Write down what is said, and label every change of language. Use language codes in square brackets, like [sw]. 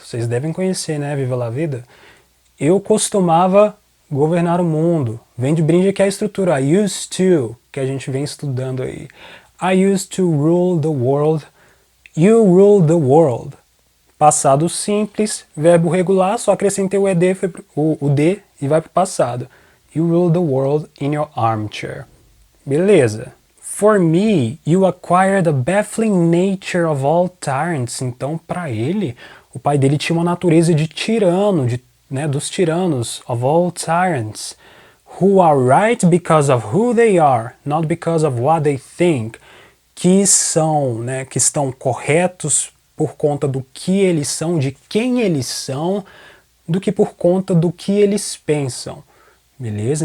[pt] Vocês devem conhecer, né? Viva la vida. Eu costumava governar o mundo. Vem de brinde aqui a estrutura. [en] I used to, [pt] que a gente vem estudando aí. [en] I used to rule the world. You rule the world. [pt] Passado simples, verbo regular, só acrescentei o ED, o D e vai para o passado. [en] You rule the world in your armchair. Beleza. For me, you acquired the baffling nature of all tyrants. [pt] Então, para ele, o pai dele tinha uma natureza de tirano, né, dos tiranos, [en] of all tyrants, who are right because of who they are, not because of what they think, [pt] que são, né, que estão corretos por conta do que eles são, de quem eles são, do que por conta do que eles pensam. Beleza?